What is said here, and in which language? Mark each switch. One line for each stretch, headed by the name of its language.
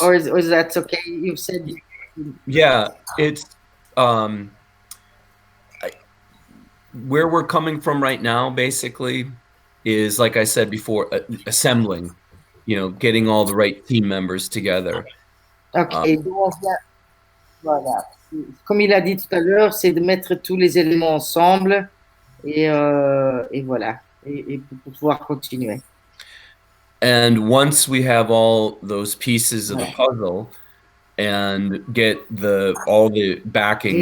English: Or is that okay? You've said yeah, it's where we're coming from right now basically is, like I said before, assembling, you know, getting all the right team members together.
French: OK. Donc, voilà. Comme il a dit tout à l'heure, c'est de mettre tous les éléments ensemble et voilà. Et pour pouvoir continuer.
English: And once we have all those pieces of the puzzle and get all the backing